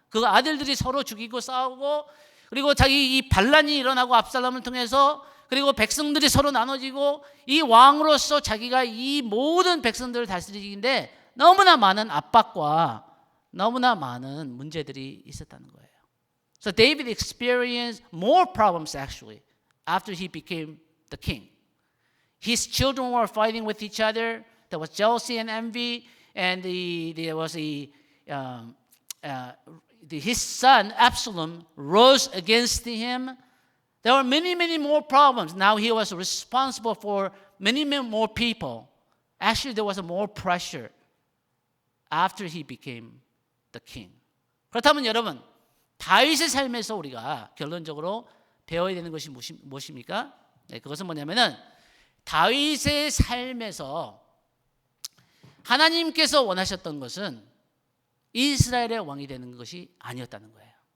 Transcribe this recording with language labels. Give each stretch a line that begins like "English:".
Korean: 그 아들들이 서로 죽이고 싸우고, 그리고 자기 이 반란이 일어나고 압살롬을 통해서, 그리고 백성들이 서로 나눠지고, 이 왕으로서 자기가 이 모든 백성들을 다스리기인데 너무나 많은 압박과 너무나 많은 문제들이 있었다는 거예요.
English: So David experienced more problems actually after he became the king. His children were fighting with each other. There was jealousy and envy, and there was his son Absalom rose against him. There were many, many more problems. Now he was responsible for many, many more people. Actually, there was more pressure after he became the king.
Korean: 그렇다면 여러분, 다윗의 삶에서 우리가 결론적으로 배워야 되는 것이 무엇입니까? 네, 그것은 뭐냐면은 다윗의 삶에서 하나님께서 원하셨던 것은 이스라엘의 왕이 되는 것이 아니었다는 거예요.